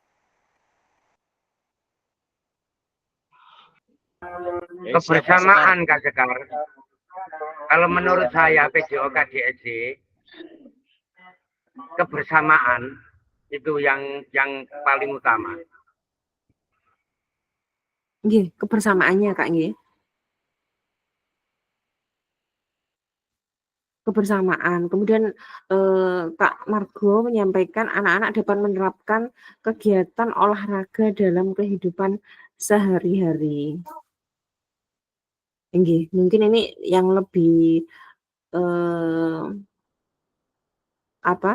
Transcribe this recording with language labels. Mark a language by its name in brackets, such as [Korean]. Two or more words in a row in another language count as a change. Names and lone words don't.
[Indonesian] Kebersamaan Kak Sekar. Kalau menurut saya PJOK DSC kebersamaan itu yang paling utama. Nggih, kebersamaannya Kak nggih. Kebersamaan. Kemudian Kak Margo menyampaikan anak-anak dapat menerapkan kegiatan olahraga dalam kehidupan sehari-hari. Nggih, mungkin ini yang lebih apa?